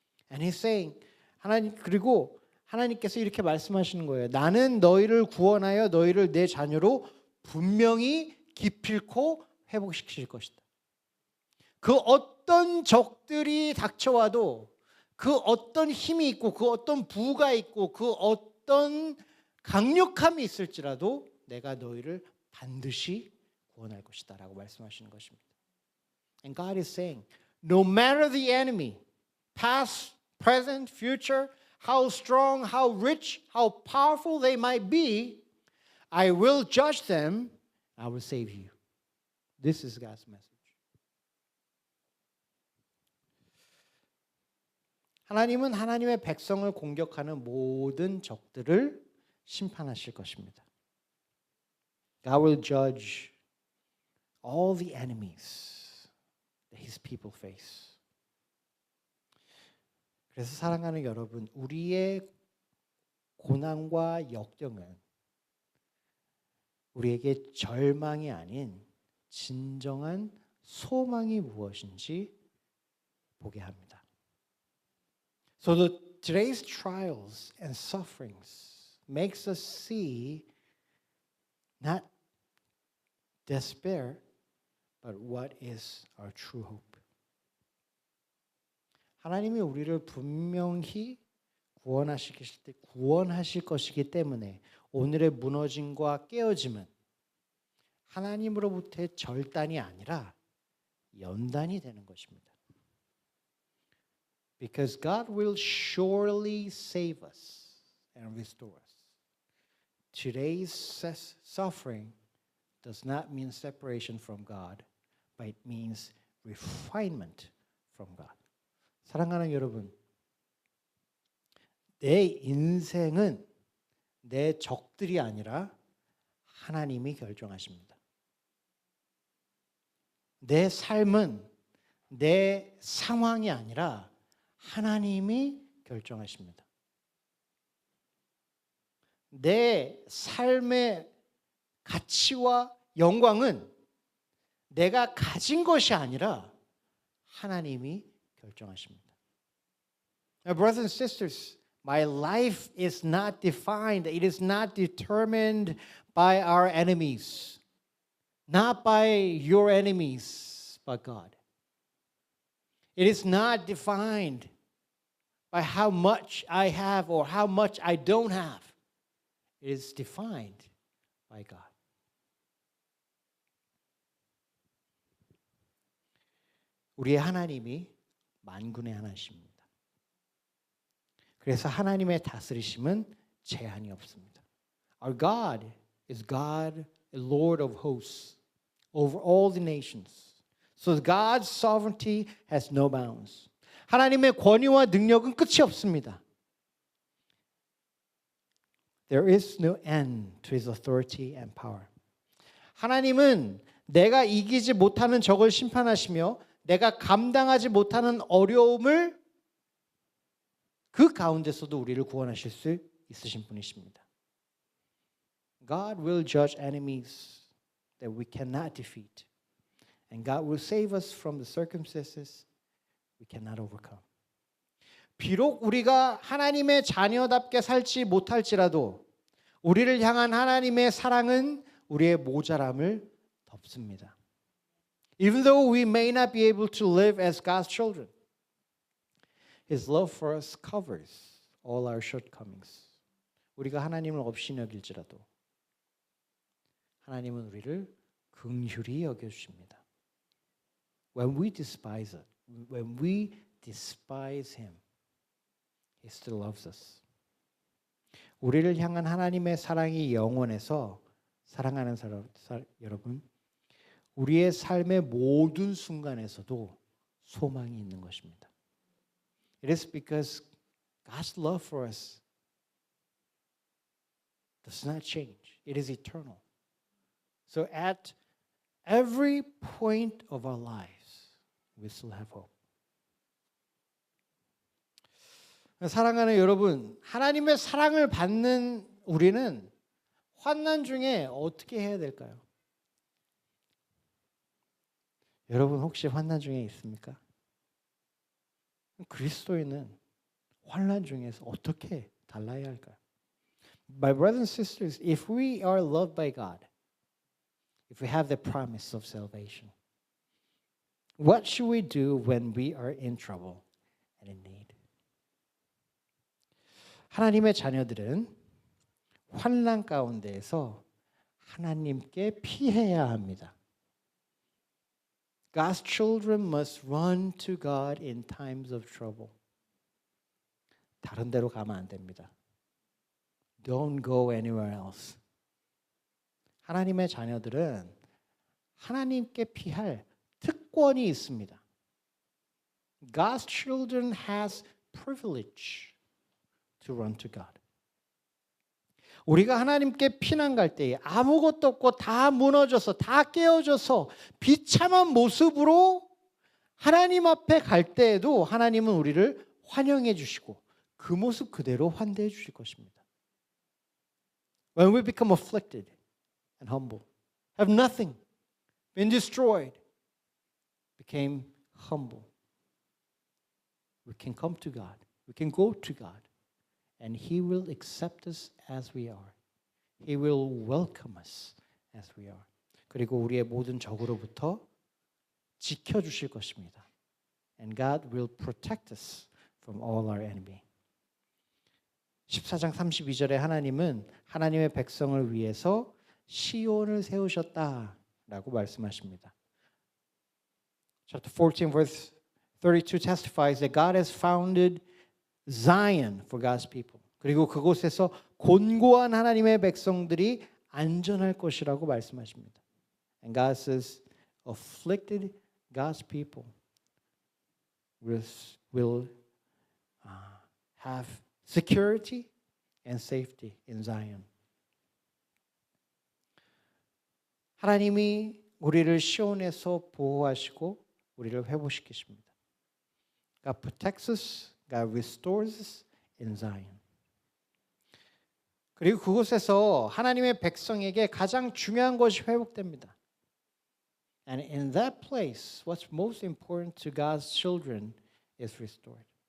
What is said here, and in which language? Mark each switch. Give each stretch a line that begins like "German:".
English: And he's saying,
Korean: 그리고 하나님께서 이렇게 말씀하시는 거예요. 나는 너희를 구원하여 너희를 내 자녀로 분명히 기필코 회복시킬 것이다. 그 어떤 적들이 닥쳐와도 그 어떤 힘이 있고 그 어떤 부가 있고 그 어떤 강력함이 있을지라도 내가 너희를 반드시 구원할 것이다 라고 말씀하시는 것입니다.
English: And God is saying, no matter the enemy, past, present, future, how strong, how rich, how powerful they might be, I will judge them, I will save you. This is God's message.
Korean: 하나님은 하나님의 백성을 공격하는 모든 적들을 심판하실 것입니다.
English: God will judge all the enemies that his people face.
Korean: 그래서 사랑하는 여러분, 우리의 고난과 역경은 우리에게 절망이 아닌 진정한 소망이 무엇인지 보게 합니다.
English: So today's trials and sufferings makes us see not despair, but what is our true hope.
Korean: 하나님이 우리를 분명히 구원하실 것이기 때문에 오늘의 무너짐과 깨어짐은 하나님으로부터의 절단이 아니라 연단이 되는 것입니다.
English: Because God will surely save us and restore us. Today's suffering does not mean separation from God, but it means refinement from God.
Korean: 사랑하는 여러분, 내 인생은 내 적들이 아니라 하나님이 결정하십니다. 내 삶은 내 상황이 아니라 하나님이 결정하십니다. 내 삶의 가치와 영광은 내가 가진 것이 아니라 하나님이 결정하십니다.
English: Now, brothers and sisters, my life is not defined, it is not determined by our enemies, not by your enemies, but God. It is not defined by how much I have or how much I don't have. It is defined by God.
Korean: 우리의 하나님이 만군의 하나님입니다. 그래서 하나님의 다스리심은 제한이 없습니다.
English: Our God is God, a Lord of hosts, over all the nations. So God's sovereignty has no bounds.
Korean: 하나님의 권위와 능력은 끝이 없습니다.
English: There is no end to his authority and power.
Korean: 하나님은 내가 이기지 못하는 적을 심판하시며 내가 감당하지 못하는 어려움을 그 가운데서도 우리를 구원하실 수 있으신 분이십니다.
English: God will judge enemies that we cannot defeat. And God will save us from the circumstances we cannot overcome.
Korean: 비록 우리가 하나님의 자녀답게 살지 못할지라도 우리를 향한 하나님의 사랑은 우리의 모자람을 덮습니다.
English: Even though we may not be able to live as God's children, His love for us covers all our shortcomings.
Korean: 우리가 하나님을 없이 여길지라도 하나님은 우리를 긍휼히 여겨주십니다.
English: When we despise Him, He still loves us.
Korean: 우리를 향한 하나님의 사랑이 영원해서 사랑하는 여러분, 우리의 삶의 모든 순간에서도 소망이 있는 것입니다.
English: It is because God's love for us does not change. It is eternal. So at every point of our lives, we still have hope.
Korean: 사랑하는 여러분, 하나님의 사랑을 받는 우리는 환난 중에 어떻게 해야 될까요? 여러분 혹시 환난 중에 있습니까? 그리스도인은 환난 중에서 어떻게 달라야 할까요?
English: My brothers and sisters, if we are loved by God, if we have the promise of salvation, what should we do when we are in trouble and in need?
Korean: 하나님의 자녀들은 환난 가운데에서 하나님께 피해야 합니다.
English: God's children must run to God in times of trouble.
Korean: 다른 데로 가면 안 됩니다.
English: Don't go anywhere else.
Korean: 하나님의 자녀들은 하나님께 피할 특권이 있습니다.
English: God's children has privilege to run to God.
Korean: 우리가 하나님께 피난 갈 때에 아무것도 없고 다 무너져서 다 깨어져서 비참한 모습으로 하나님 앞에 갈 때에도 하나님은 우리를 환영해 주시고 그 모습 그대로 환대해 주실 것입니다.
English: When we become afflicted and humble, have nothing, been destroyed, became humble, we can come to God, we can go to God, and He will accept us as we are. He will welcome us as we are.
Korean: 그리고 우리의 모든 적으로부터 지켜주실 것입니다.
English: And God will protect us from all our enemy.
Korean: 14장 32절에 하나님은 하나님의 백성을 위해서 시온을 세우셨다라고 말씀하십니다.
English: Chapter 14 verse 32 testifies that God has founded Zion for God's people.
Korean: 그리고 그곳에서 곤고한 하나님의 백성들이 안전할 것이라고 말씀하십니다.
English: And God says, afflicted God's people will have security and safety in Zion.
Korean: 하나님이 우리를 시온에서 보호하시고 우리를 회복시키십니다.
English: God protects us, God restores us in Zion.
Korean: 그리고 그곳에서 하나님의 백성에게 가장 중요한 것이 회복됩니다.
English: And in that place, what's most important to God's children is restored.